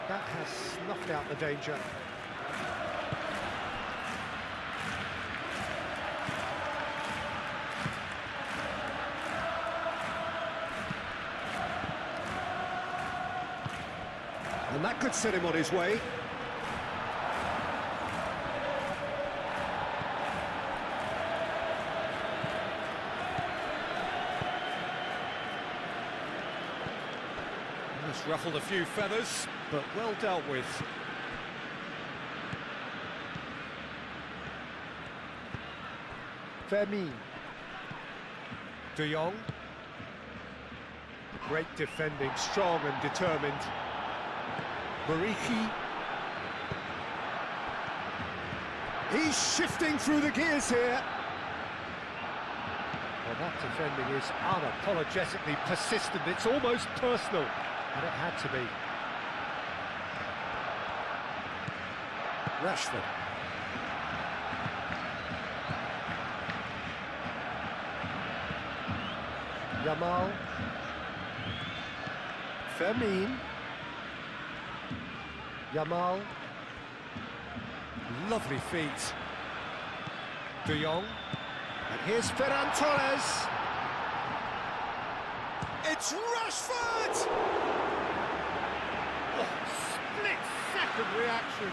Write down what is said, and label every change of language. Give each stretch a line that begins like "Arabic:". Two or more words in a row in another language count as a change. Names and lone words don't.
English: That has snuffed out the danger. And that could set him on his way. It's ruffled a few feathers, but well dealt with. Fermin. De Jong. Great defending, strong and determined. Murici. He's shifting through the gears here. Well, that defending is unapologetically persistent. It's almost personal, and it had to be. Rashford. Yamal. Fermin. Yamal. Lovely feet. De Jong. And here's Ferran Torres. It's Rashford! Oh, split-second reaction.